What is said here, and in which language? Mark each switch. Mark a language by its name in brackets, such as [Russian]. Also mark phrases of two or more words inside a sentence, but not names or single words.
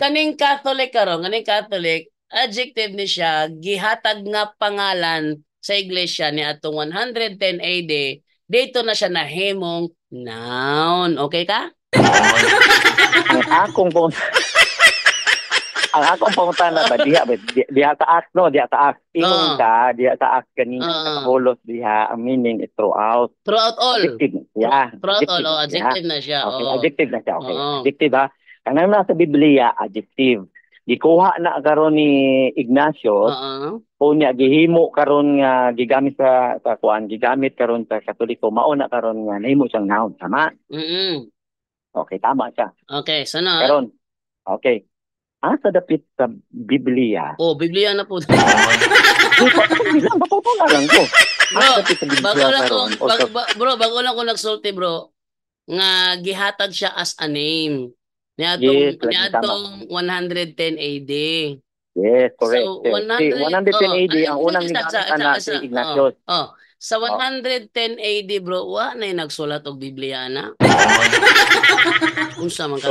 [Cebuano] Kaning [English] Catholic adjective [Cebuano] ni siya gihatag nga pangalan sa iglesia ni atong 110 AD. Dito na siya nahimong noun. Okay ka? Ang akong pangutana ba diha sa act no, diha sa act ingon ka, diha sa act kanina katahulos diha ang [English] meaning is throughout all. Adjective, yeah. Throughout all, [Cebuano] adjective na siya. Okay, adjective na siya. Okay. Adjective ha. Kanang nasa Biblia adjective. Gikuha na karon ni Ignacio. Unya gihimo karon nga gigamit sa kuan, gigamit karon sa Katoliko, mao na karon nga nahimo siyang noun, tama? Okay, tama siya. Okay, sana. Karon. Okay. Asa dapit sa Biblia? Biblia na po. Matutunan lang ko. Bago lang ko nagsulti bro, nga gihatag siya [English] as a name. [Cebuano] Niadtong 110 AD. [English] Yes, correct. [Cebuano] So, 110 AD, ang unang nigamit na si Ignatius. Sa 110 AD bro, wa na nagsulat og Biblia na. Unsa man ka?